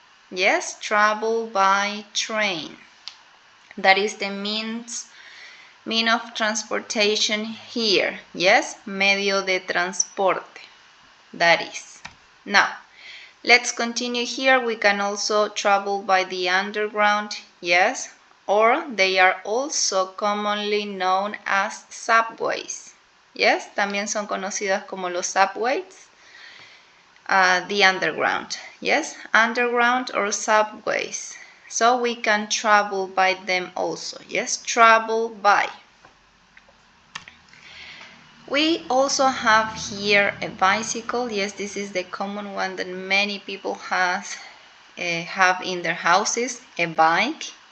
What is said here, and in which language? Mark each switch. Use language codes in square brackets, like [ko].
[en] Yes, travel by train. That is the mean of transportation here. Yes, [es] medio de transporte. [en] That is. Now, let's continue here. We can also travel by the underground. Yes, or they are also commonly known as subways. [es] Yes, también son conocidas como los subways. [en] The underground. Yes, underground or subways. So we can travel by them also. Yes, travel by. We also have here a bicycle. Yes, this is the common one that many people have in their houses, a bike.